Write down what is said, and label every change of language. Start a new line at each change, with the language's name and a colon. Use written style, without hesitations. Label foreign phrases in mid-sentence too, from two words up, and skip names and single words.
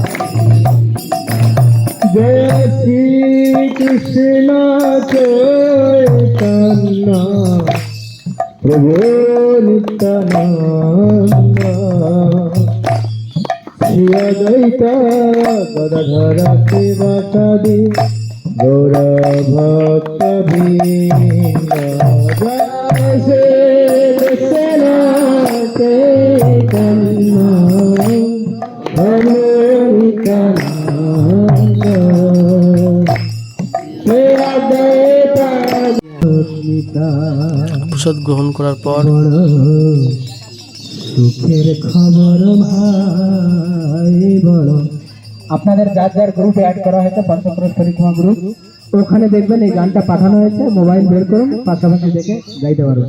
Sanskrit: जय श्री कृष्ण चैतन्य प्रभु नित्यानंद श्री अद्वैत गदाधर शिवासादि गौर भक्तवृंद। जय श्री कृष्ण चैतन्य प्रभु नित्यानंद श्री अद्वैत
Bangla: প্রসাদ গ্রহণ করার পর সুখের খবর ভাই বড়। আপনাদের যার যার গ্রুপে অ্যাড করা হয়েছে পঞ্চক্রোশ পরিক্রমা গ্রুপ, ওখানে দেখবেন এই গানটা পাঠানো হয়েছে, মোবাইল বের করুন পাশাপাশি দেখে গাইতে পারবেন।